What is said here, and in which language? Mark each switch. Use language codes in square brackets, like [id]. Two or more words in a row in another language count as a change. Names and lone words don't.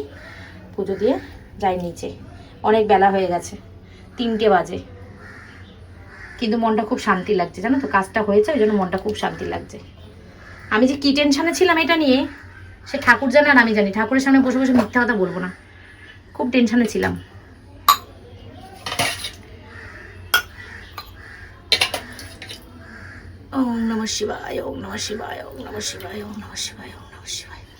[bn] পুজো দিয়ে যাই নিচে, অনেক বেলা হয়ে গেছে, 3টে বাজে। কিন্তু মনটা খুব শান্তি লাগছে, জানো তো, কাজটা হয়েছে, ওই জন্য মনটা খুব শান্তি লাগছে। আমি যে কী টেনশানে ছিলাম এটা নিয়ে, সে ঠাকুর জানে আর আমি জানি। ঠাকুরের সামনে বসে বসে মিথ্যা কথা বলবো না, খুব টেনশানে ছিলাম। [sa] ওম নমঃ শিবায়, ওম নমঃ শিবায়, ওম নমঃ শিবায়, ওম নমঃ শিবায়, ওম নমঃ শিবায়।